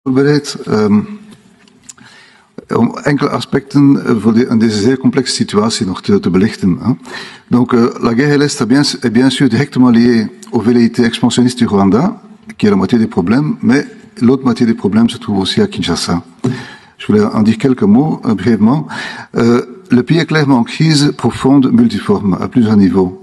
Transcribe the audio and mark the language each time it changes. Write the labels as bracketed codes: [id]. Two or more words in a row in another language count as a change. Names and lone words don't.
[nl] voorbereid om enkele aspecten in deze zeer complexe situatie nog te belichten. [fr] Donc, la guerre à l'Est est bien sûr directement liée aux velléités expansionnistes du Rwanda, qui est la moitié des problèmes, mais l'autre moitié des problèmes se trouve aussi à Kinshasa. Je voulais en dire quelques mots brièvement. Le pays est clairement en crise profonde, multiforme, à plusieurs niveaux.